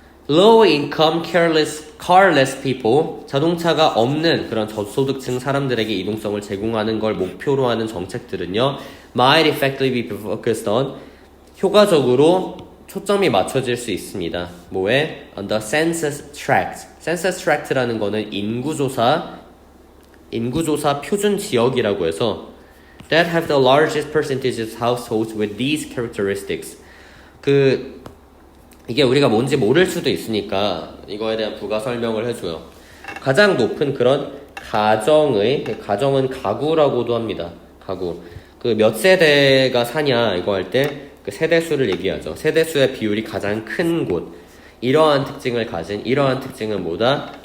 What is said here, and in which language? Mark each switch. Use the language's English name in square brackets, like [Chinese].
[English] Low income, carless people, [Korean] 자동차가 없는 그런 저소득층 사람들에게 이동성을 제공하는 걸 목표로 하는 정책들은요, [English] might effectively be focused on, [Korean] 효과적으로 초점이 맞춰질 수 있습니다. 뭐에? [English] On the census tract. census tract라는 거는 [Korean] 인구조사 표준 지역이라고 해서 [English] that have the largest percentages of households with these characteristics. [Korean] 이게 우리가 뭔지 모를 수도 있으니까 이거에 대한 부가 설명을 해줘요. 가장 높은 그런 가정은 가구라고도 합니다. 가구. 몇 세대가 사냐 이거 할 때 그 세대수를 얘기하죠. 세대수의 비율이 가장 큰 곳. 이러한 특징을 가진 이러한 특징은 뭐다?